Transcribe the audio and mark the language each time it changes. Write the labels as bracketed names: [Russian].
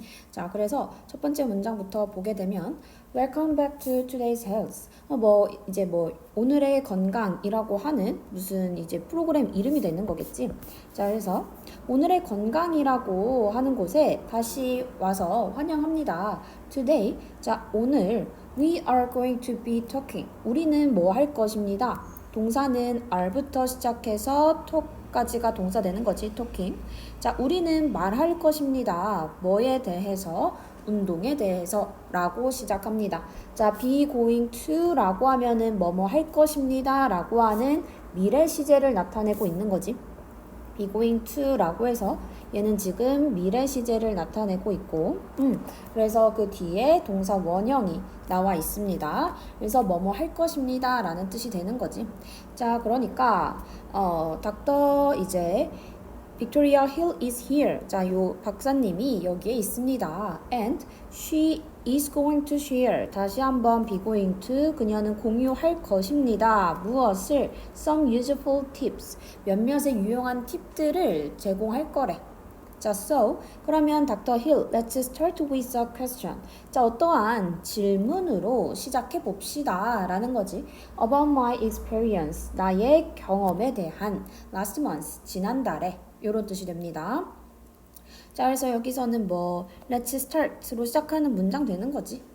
[Korean] 자, 그래서 첫 번째 문장부터 보게 되면 [English] Welcome back to today's health. [Korean] 이제 오늘의 건강이라고 하는 무슨 이제 프로그램 이름이 되는 거겠지. 자, 그래서 오늘의 건강이라고 하는 곳에 다시 와서 환영합니다. [English] Today. [Korean] 자, 오늘 [English] We are going to be talking. [Korean] 우리는 뭐 할 것입니다. 동사는 are부터 시작해서 talk까지가 동사 되는 거지, talking. 자, 우리는 말할 것입니다. 뭐에 대해서? 운동에 대해서 라고 시작합니다. 자, be going to 라고 하면은 뭐뭐 할 것입니다 라고 하는 미래 시제를 나타내고 있는 거지. be going to 라고 해서 얘는 지금 미래 시제를 나타내고 있고 그래서 그 뒤에 동사 원형이 나와 있습니다. 그래서 뭐뭐 할 것입니다 라는 뜻이 되는 거지. 자, 그러니까 닥터 이제 [English] Victoria Hill is here. [Korean] 자, 요 박사님이 여기에 있습니다. [English] And she is going to share. [Korean] 다시 한번 [English] be going to. [Korean] 그녀는 공유할 것입니다. 무엇을? [English] Some useful tips. [Korean] 몇몇의 유용한 팁들을 제공할 거래. 자, so 그러면 Dr. [English] Hill, let's start with a question. [Korean] 자, 어떠한 질문으로 시작해 봅시다 라는 거지. [English] About my experience. [Korean] 나의 경험에 대한 [English] last month. [Korean] 지난달에. 이런 뜻이 됩니다. 자, 그래서 여기서는 let's start로 시작하는 문장 되는 거지.